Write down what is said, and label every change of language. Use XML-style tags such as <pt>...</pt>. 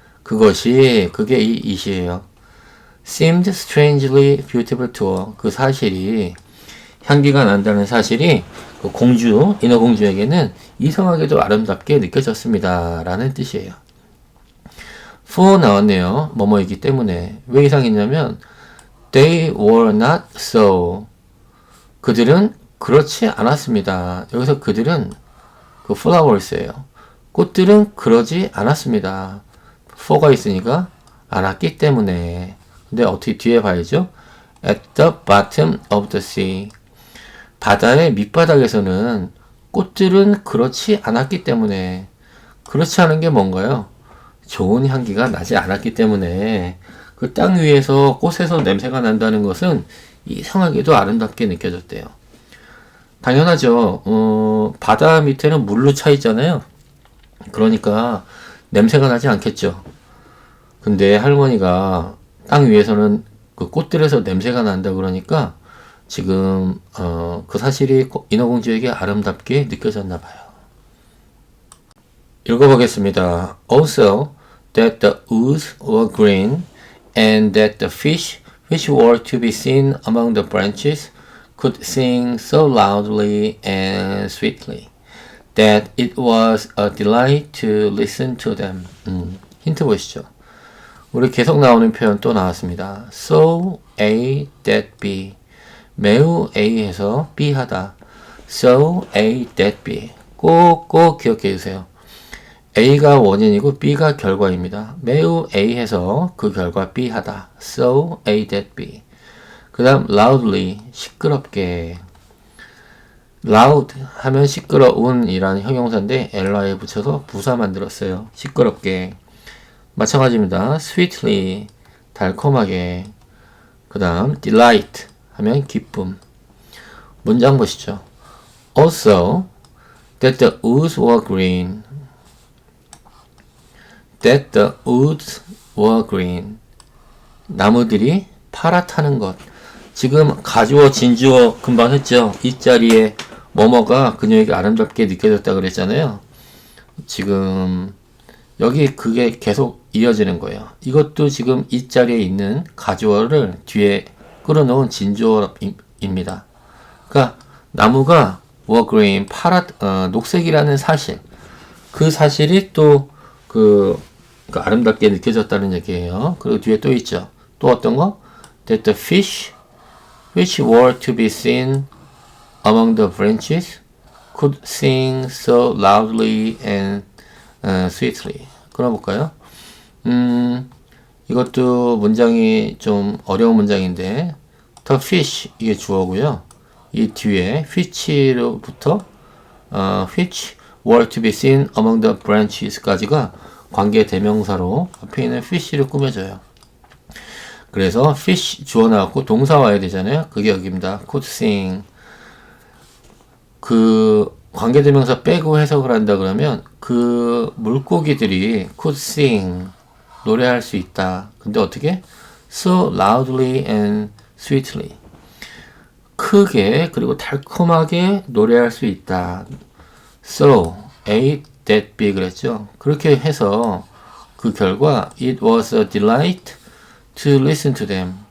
<ko>그게 이 it이에요.</ko> <en>seemed strangely beautiful to her.</en> <ko>그 사실이, 향기가 난다는 사실이 그 공주, 인어공주에게는 이상하게도 아름답게 느껴졌습니다. 라는 뜻이에요. for 나왔네요. 뭐뭐이기 때문에. 왜 이상했냐면</ko> <en>they were not so.</en> <ko>그들은 그렇지 않았습니다. 여기서 그들은 그 flowers예요. 꽃들은 그러지 않았습니다. for가 있으니까 않았기 때문에. 근데 어떻게 뒤에 봐야죠?</ko> <en>at the bottom of the sea.</en> <ko>바다의 밑바닥에서는 꽃들은 그렇지 않았기 때문에. 그렇지 않은 게 뭔가요? 좋은 향기가 나지 않았기 때문에. 그 땅 위에서 꽃에서 냄새가 난다는 것은 이상하게도 아름답게 느껴졌대요. 당연하죠. 바다 밑에는 물로 차 있잖아요. 그러니까 냄새가 나지 않겠죠. 근데 할머니가 땅 위에서는 그 꽃들에서 냄새가 난다 그러니까 지금 그 사실이 인어공주에게 아름답게 느껴졌나 봐요. 읽어보겠습니다.</ko> <en>Also, that the woods were green and that the fish which were to be seen among the branches could sing so loudly and sweetly that it was a delight to listen to them.</en> <ko>힌트 보시죠. 우리 계속 나오는 표현 또 나왔습니다.</ko> <en>So A that B.</en> <ko>매우 A해서 B 하다.</ko> <en>So A that B.</en> <ko>꼭 기억해 주세요. A가 원인이고 B가 결과입니다. 매우 A해서 그 결과 B 하다.</ko> <en>So A that B.</en> <ko>그 다음 loudly 시끄럽게. loud 하면 시끄러운 이라는 형용사인데 li에 붙여서 부사 만들었어요. 시끄럽게. 마찬가지입니다. sweetly 달콤하게. 그 다음 delight 하면 기쁨. 문장 보시죠.</ko> <en>Also that the woods were green. That the woods were green.</en> <ko>나무들이 파랗다는 것. 지금 가주어 진주어 금방 했죠. 이 자리에 뭐뭐가 그녀에게 아름답게 느껴졌다 그랬잖아요. 지금 여기 그게 계속 이어지는 거예요. 이것도 지금 이 자리에 있는 가주어를 뒤에 끌어놓은 진주어입니다. 그러니까 나무가</ko> <en>were green,</en> <ko>녹색이라는 사실. 그 사실이 또 그 아름답게 느껴졌다는 얘기예요. 그리고 뒤에 또 있죠. 또 어떤 거?</ko> <en>That the fish which were to be seen among the branches could sing so loudly and sweetly.</en> <ko>끌어볼까요? 이것도 문장이 좀 어려운 문장인데 the fish 이게 주어고요. 이 뒤에 which로부터</ko> <en>which were to be seen among the branches</en> <ko>까지가 관계 대명사로 앞에 있는 fish를 꾸며줘요. 그래서 fish 주어 나왔고 동사 와야 되잖아요. 그게 여기입니다. could sing. 그 관계 대명사 빼고 해석을 한다 그러면 그 물고기들이</ko> <en>could sing</en> <ko>노래할 수 있다. 근데 어떻게?</ko> <en>So loudly and sweetly.</en> <ko>크게 그리고 달콤하게 노래할 수 있다.</ko> <en>So A that B</en> <ko>그랬죠. 그렇게 해서 그 결과</ko> <en>it was a delight to listen to them.</en>